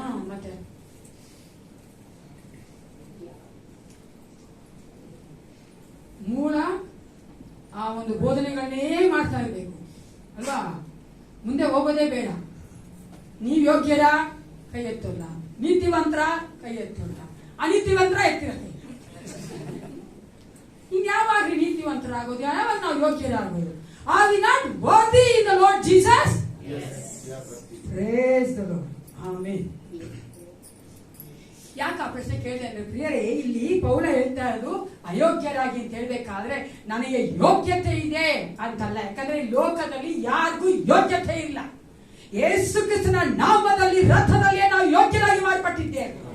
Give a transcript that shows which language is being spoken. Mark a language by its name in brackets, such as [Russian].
[Kannada] ಮತ್ತೆ ಮೂಲ ಆ ಒಂದು ಬೋಧನೆಗಳನ್ನೇ ಮಾಡ್ತಾ ಇರ್ಬೇಕು ಅಲ್ವಾ? ಮುಂದೆ ಹೋಗೋದೇ ಬೇಡ. ನೀವ್ ಯೋಗ್ಯರ ಕೈ ಎತ್ತಲ್ಲ, ನೀತಿವಂತರ ಕೈ ಎತ್ತಲ್ಲ, ಅನೀತಿವಂತರ ಎತ್ತಿರತ್ತೆ. ಇನ್ಯಾವಾಗ್ರಿ ನೀತಿವಂತರಾಗೋದು? ಯಾವಾಗ ನಾವು ಯೋಗ್ಯರಾಗೋದು? [English] Are we not worthy in the Lord Jesus? Yes. Praise the Lord. Amen. [Kannada] ಯಾಕೆ ಆ ಪ್ರಶ್ನೆ ಕೇಳಿದೆ ಅಂದ್ರೆ ಪ್ರಿಯರೇ, ಇಲ್ಲಿ ಪೌಲ ಹೇಳ್ತಾ ಇರೋದು ಅಯೋಗ್ಯರಾಗಿ ಅಂತ ಹೇಳ್ಬೇಕಾದ್ರೆ ನನಗೆ ಯೋಗ್ಯತೆ ಇದೆ ಅಂತಲ್ಲ. ಯಾಕಂದ್ರೆ ಈ ಲೋಕದಲ್ಲಿ ಯಾರಿಗೂ ಯೋಗ್ಯತೆ ಇಲ್ಲ. ಯೇಸು ಕ್ರಿಸ್ತನ ನಾಮದಲ್ಲಿ, ರಥದಲ್ಲಿ ನಾವು ಯೋಗ್ಯರಾಗಿ ಮಾರ್ಪಟ್ಟಿದ್ದೇವೆ.